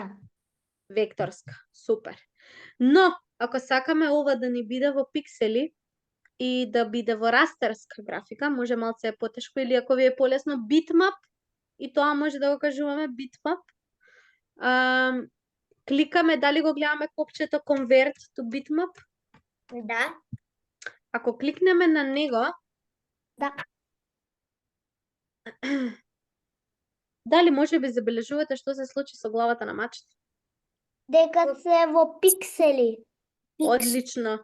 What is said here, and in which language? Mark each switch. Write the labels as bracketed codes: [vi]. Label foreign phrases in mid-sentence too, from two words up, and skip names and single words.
[mk] Векторска. Супер. Но, ако сакаме ова да ни биде во пиксели и да биде во растерска графика, може малце потешко, или ако ви е полесно bitmap, и тоа може да го кажуваме bitmap, кликаме, дали го гледаме копчето [en] convert to bitmap? [mk] Да. Ако кликнеме на него, Да. дали може би забележувате што се случи со главата на мачето? Дека се во пиксели. Одлично.